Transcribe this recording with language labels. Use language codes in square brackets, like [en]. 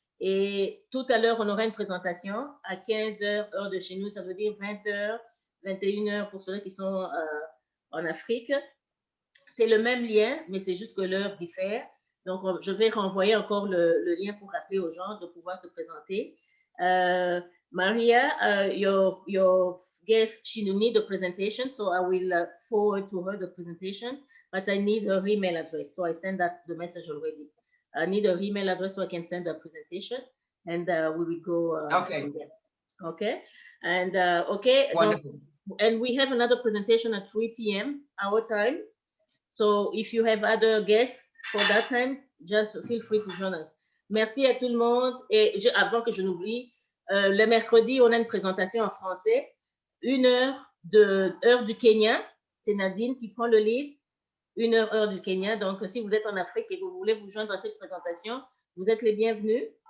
[fr] Et tout à l'heure, on aura une présentation à 15h, heure de chez nous, ça veut dire 20h, 21h pour ceux qui sont en Afrique. C'est le même lien, mais c'est juste que l'heure diffère. Donc, je vais renvoyer encore le lien pour rappeler aux gens de pouvoir se présenter. [en] Maria, your guest, she need the presentation, so I will forward to her the presentation, but I need her email address, so I send the message already. I need her email address so I can send the presentation, and we will go okay. from there. Okay, and okay. Wonderful. And we have another presentation at 3 p.m. our time. So if you have other guests for that time, just feel free to join us. [fr] Merci à tout le monde. Et avant que je n'oublie, le mercredi, on a une présentation en français. 1 heure du Kenya. C'est Nadine qui prend le lead. 1 heure du Kenya. Donc, si vous êtes en Afrique et que vous voulez vous joindre à cette présentation, vous êtes les bienvenus.